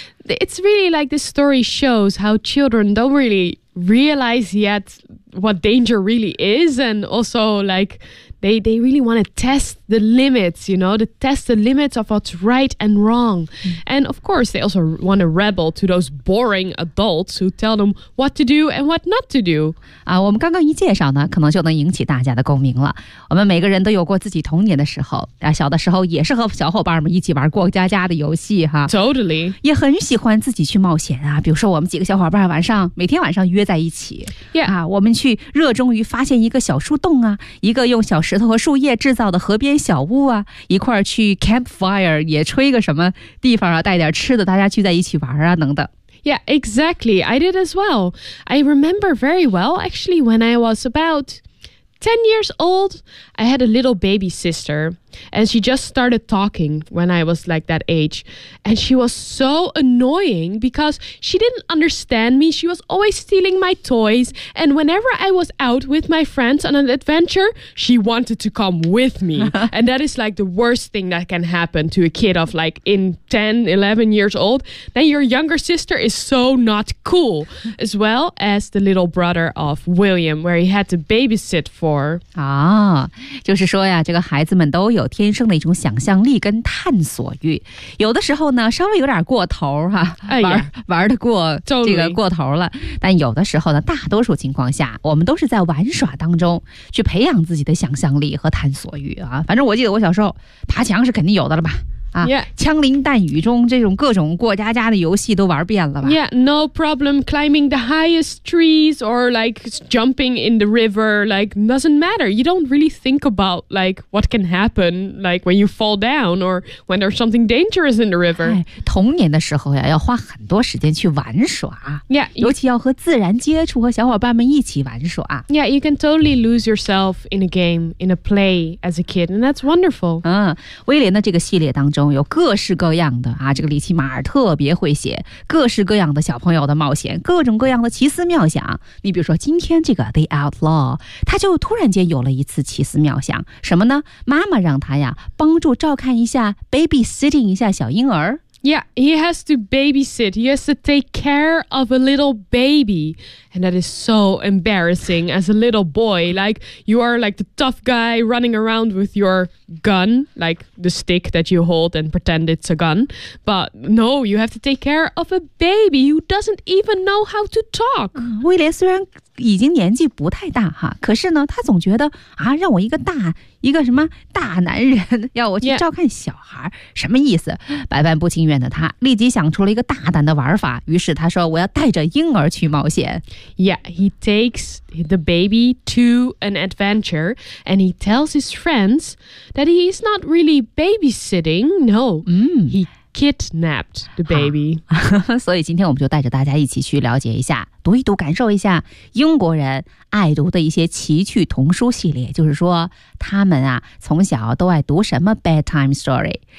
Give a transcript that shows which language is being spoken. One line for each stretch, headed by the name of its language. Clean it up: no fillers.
English: It's really like this story shows how children don't really realize yet what danger really is, and also like they really want to test the limits, you know, to test the limits of what's right and wrong. And of course they also want to rebel to those boring adults who tell them what to do and what not to do.
Chinese: 啊，我们刚刚一介绍呢，可能就能引起大家的共鸣了。我们每个人都有过自己童年的时候啊，小的时候也是和小伙伴们一起玩过家家的游戏哈。
English: Totally.
Chinese: 也很喜欢自己去冒险啊，比如说我们几个小伙伴晚上每天晚上约在一起。
English: Yeah.
Chinese: 啊，我们去热衷于发现一个小树洞啊，一个用小石头和树叶制造的河边小屋啊，一块儿去 campfire 也吹个什么地方啊，带点吃的，大家聚在一起玩啊等等。
English: Yeah, exactly. I did as well. I remember very well, actually, when I was about 10 years old, I had a little baby sister, and she just started talking when I was like that age. And she was so annoying because she didn't understand me. She was always stealing my toys. And whenever I was out with my friends on an adventure, she wanted to come with me. And that is like the worst thing that can happen to a kid of like in 10, 11 years old. Then your younger sister is so not cool, as well as the little brother of William, where he had to babysit for.
Chinese: Ah, 就是说呀，这个孩子们都有天生的一种想象力跟探索欲，有的时候呢稍微有点过头哈，玩得过这个过头了，但有的时候呢，大多数情况下我们都是在玩耍当中去培养自己的想象力和探索欲啊。反正我记得我小时候爬墙是肯定有的了吧，枪林弹雨中这种各种过家家的游戏都玩遍了吧。
English: Yeah, no problem climbing the highest trees or like jumping in the river, like doesn't matter. You don't really think about like what can happen like when you fall down or when there's something dangerous in the river.
Chinese: 童年的时候呀要花很多时间去玩耍。
English: Yeah,
Chinese: 尤其要和自然接触和小伙伴们一起玩耍。
English: Yeah, you can totally lose yourself in a game, in a play as a kid, and that's wonderful.
Chinese: 威廉的这个系列当中中有各式各样的啊，这个里奇马尔特别会写各式各样的小朋友的冒险，各种各样的奇思妙想。你比如说今天这个 The Outlaw， 他就突然间有了一次奇思妙想，什么呢？妈妈让他呀帮助照看一下 babysitting 一下小婴儿。
English: Yeah, he has to babysit. He has to take care of a little baby. And that is so embarrassing as a little boy. Like, you are like the tough guy running around with your gun, like the stick that you hold and pretend it's a gun. But no, you have to take care of a baby who doesn't even know how to talk.
Chinese: 威廉虽然已经年纪不太大哈，可是呢，他总觉得啊，让我一个大一个什么大男人要我去照看小孩、yeah. 什么意思？百般不情愿的他立即想出了一个大胆的玩法，于是他说我要带着婴儿去冒险。
English: Yeah, he takes the baby to an adventure and he tells his friends that he is not really babysitting, no, he kidnapped the baby.
Chinese: 所以今天我们就带着大家一起去了解一下，读一读，感受一下英国人爱读的一些奇趣童书系列，就是说他们啊从小都爱读什么 bedtime story。